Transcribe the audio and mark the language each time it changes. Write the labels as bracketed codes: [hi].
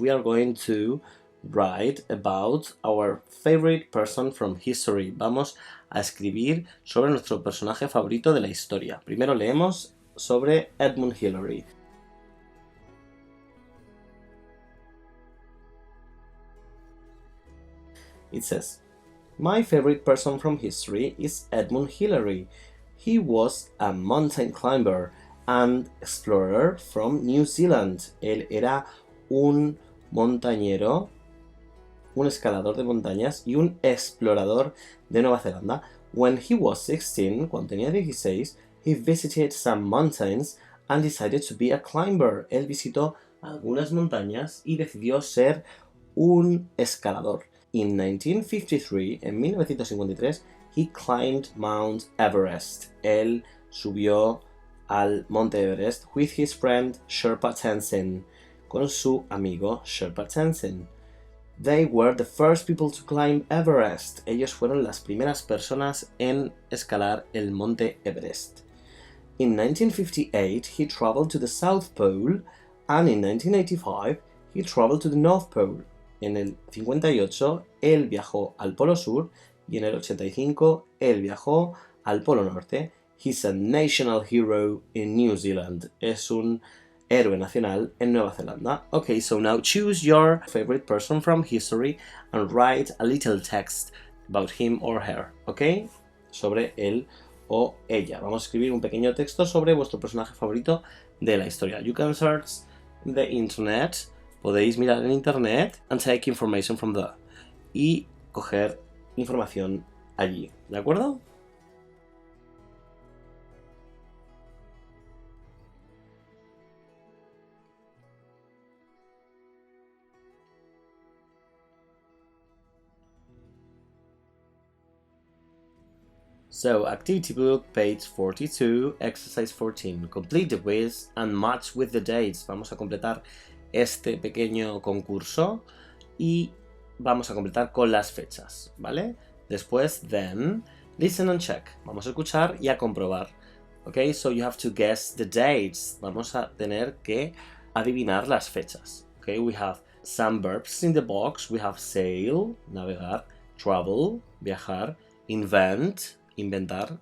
[en] We are going to write about our favorite person from history. [es] Vamos a escribir sobre nuestro personaje favorito de la historia. Primero leemos sobre Edmund Hillary. [en] It says, my favorite person from history is Edmund Hillary. He was a mountain climber and explorer from New Zealand. [es] Él era un montañero, un escalador de montañas y un explorador de Nueva Zelanda. [en] When he was 16, [es] cuando tenía 16, [en] he visited some mountains and decided to be a climber. [es] Él visitó algunas montañas y decidió ser un escalador. [en] In 1953, [es] en 1953, [en] he climbed Mount Everest. [es] Él subió al Monte Everest [en] with his friend Sherpa Tenzin, [es] con su amigo Sherpa Tenzin. [en] They were the first people to climb Everest. [es] Ellos fueron las primeras personas en escalar el Monte Everest. [en] In 1958, he traveled to the South Pole, and in 1985, he traveled to the North Pole. [es] En el 58, él viajó al Polo Sur y en el 85, él viajó al Polo Norte. [en] He's a national hero in New Zealand. [es] Es un héroe nacional en Nueva Zelanda. [en] Okay, so now choose your favorite person from history and write a little text about him or her, okay? [es] Sobre él o ella. Vamos a escribir un pequeño texto sobre vuestro personaje favorito de la historia. [en] You can search the internet. [es] Podéis mirar en internet [en] and take information from there. [es] Y coger información allí. ¿De acuerdo? [en] So, activity book, page 42, exercise 14. Complete the quiz and match with the dates. [es] Vamos a completar este pequeño concurso y vamos a completar con las fechas, ¿vale? Después, [en] then, listen and check. [es] Vamos a escuchar y a comprobar. [en] Ok, so you have to guess the dates. [es] Vamos a tener que adivinar las fechas. [en] Ok, we have some verbs in the box. We have sail, navegar, travel, viajar, invent, inventar.